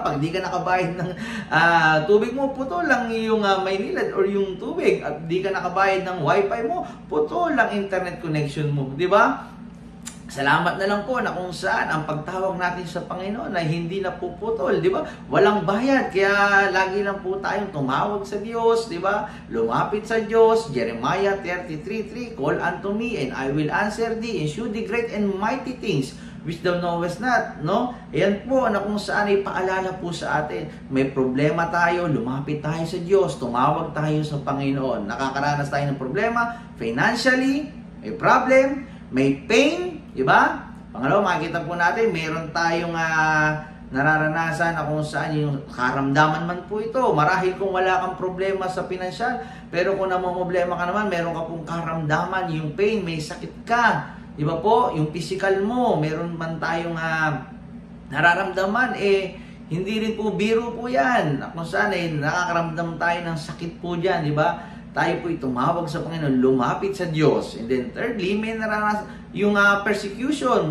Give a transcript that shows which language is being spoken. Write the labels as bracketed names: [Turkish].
[Filipino] Pag di ka nakabayad ng tubig mo, putol ang iyong Maynilad or yung tubig. At di ka nakabayad ng wifi mo, putol ang internet connection mo, di ba? Salamat na lang po na kung saan ang pagtawag natin sa Panginoon ay hindi na puputol, di ba? Walang bayad, kaya lagi lang po tayong tumawag sa Diyos, di ba? Lumapit sa Diyos, [English] Jeremiah 33:3, call unto me and I will answer thee and shew thee great and mighty things which thou knowest not, no? [Filipino] Ayan po na kung saan ay paalala po sa atin. May problema tayo, lumapit tayo sa Diyos, tumawag tayo sa Panginoon. Nakakaranas tayo ng problema, financially, may problem, may pain, diba? Pangalawa, makikita po natin, meron tayong nararanasan na kung saan yung karamdaman man po ito. Marahil kung wala kang problema sa pinansyal, pero kung namumblema ka naman, meron ka pong karamdaman, yung pain, may sakit ka. Diba po? Yung physical mo, meron man tayong nararamdaman, hindi rin po biro po yan. Kung saan nakakaramdam tayo ng sakit po dyan, diba? Tayo po'y tumawag sa Panginoon, lumapit sa Diyos. [English] And then thirdly, [Filipino] may naranasan yung [English] persecution.